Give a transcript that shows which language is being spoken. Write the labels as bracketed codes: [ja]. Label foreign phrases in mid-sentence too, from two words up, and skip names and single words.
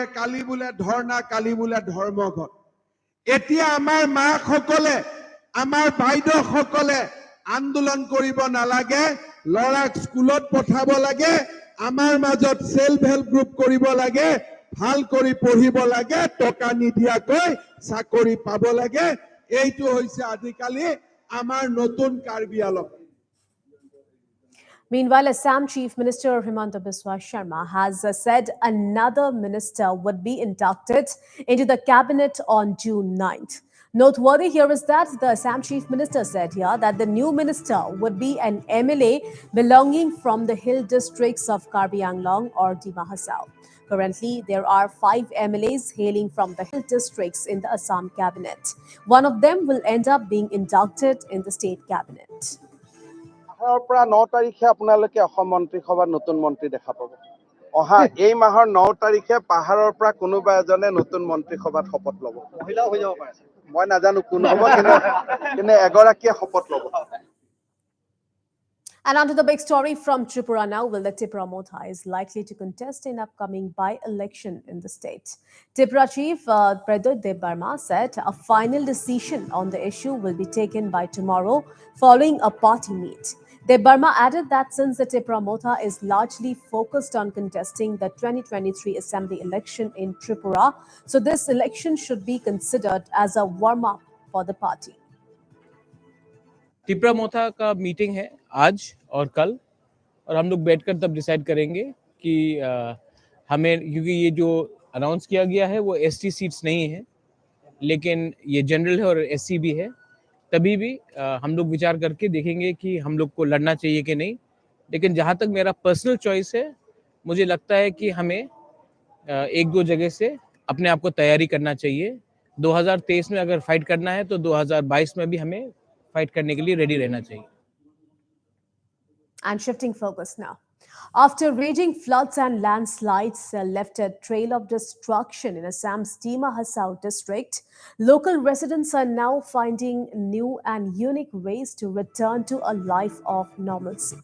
[as] কালি বোলে ধৰ্ণা কালি বোলে ধৰ্মঘট এতিয়া আমাৰ মাসকলে আমাৰ বাইদেউসকলে আন্দোলন কৰিব নালাগে ল'ৰাক স্কুলত পঠাব লাগে আমাৰ মাজত [en] self help group [as] কৰিব লাগে ভাল কৰি পঢ়িব লাগে টকা নিদিয়াকৈ চাকৰি পাব লাগে এইটো হৈছে আজিকালি আমাৰ নতুন কাৰ্বি আলং [en] Meanwhile, Assam Chief Minister Himanta Biswa Sharma has said another minister would be inducted into the cabinet on June 9th. Noteworthy here is that the Assam Chief Minister said here that the new minister would be an MLA belonging from the hill districts of Karbi Anglong or Dima Hasao. Currently, there are 5 MLAs hailing from the hill districts in the Assam cabinet. One of them will end up being inducted in the state cabinet. [as] 8 পৰা 9 তাৰিখে আপোনালোকে অসম মন্ত্ৰীসভাৰ নতুন মন্ত্ৰী দেখা পাব অহা এই মাহৰ 9 তাৰিখে পাহাৰৰ পৰা কোনোবা এজনে নতুন মন্ত্ৰী সভাত শপত ল'ব মহিলাও হৈ যাব পাৰে মই নাজানো কোন হ'ব কিন্তু এগৰাকীয়ে শপত ল'ব [en] And onto the big story from Tripura now. Well, the Tripura Motha is likely to contest in upcoming by-election in the state. Tripura Chief Pradyut Dev Barma said a final decision on the issue will be taken by tomorrow following a party meet. Dev Barma added that since the Tripura Motha is largely focused on contesting the 2023 assembly election in Tripura, so this election should be considered as a warm-up for the party. [hi] त्रिपुरा मोथा का मीटिंग है आज और कल और हम लोग बैठकर तब डिसाइड करेंगे कि हमें क्योंकि ये जो अनाउंस किया गया है वो [en] ST seats [hi] नहीं है लेकिन ये जनरल है और एससी भी है तभी भी हम लोग विचार करके देखेंगे कि हम लोग को लड़ना चाहिए कि नहीं लेकिन जहाँ तक मेरा [en] personal choice [hi] है मुझे लगता है कि हमें एक दो जगह से अपने आप को तैयारी करना चाहिए 2023 में अगर फाइट करना है तो 2022 में भी हमें फाइट करने के लिए रेडी रहना चाहिए [en] And shifting focus now. After raging floods and landslides left a trail of destruction in Assam's Dima Hasao district, local residents are now finding new and unique ways to return to a life of normalcy.